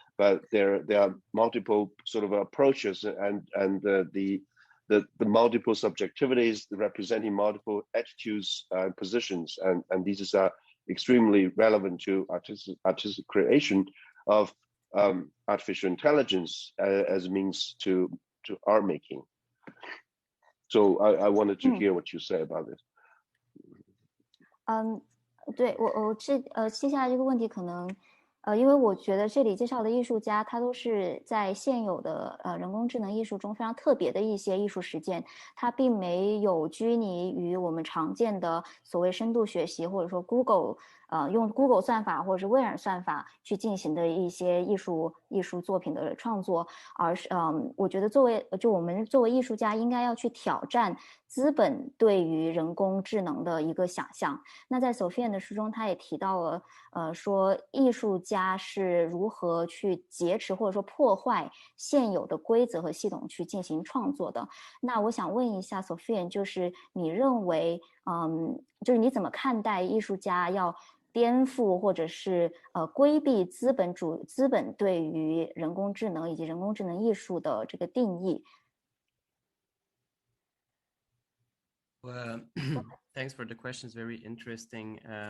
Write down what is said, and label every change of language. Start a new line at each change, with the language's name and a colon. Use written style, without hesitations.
English: But there are multiple sort of approaches and the multiple subjectivities representing multiple attitudes and positions, and these are extremely relevant to artistic creation of artificial intelligence as a means to art making. So I wanted to hear what you say about this.
Chinese: 对，我接下来这个问题可能因为我觉得这里介绍的艺术家他都是在现有的人工智能艺术中非常特别的一些艺术实践，他并没有拘泥于我们常见的所谓深度学习，或者说 Google 用 Google 算法或者是微软算法去进行的一些艺术作品的创作，而是我觉得我们作为艺术家应该要去挑战资本对于人工智能的一个想象。那在 Sofian 的书中他也提到了说艺术家是如何去劫持或者说破坏现有的规则和系统去进行创作的。那我想问一下 Sofian， 就是你认为就是你怎么看待艺术家要颠覆或者是规避资本对于人工智能以及人工智能艺术的这个定义
English: ？Well, thanks for the question. It's very interesting.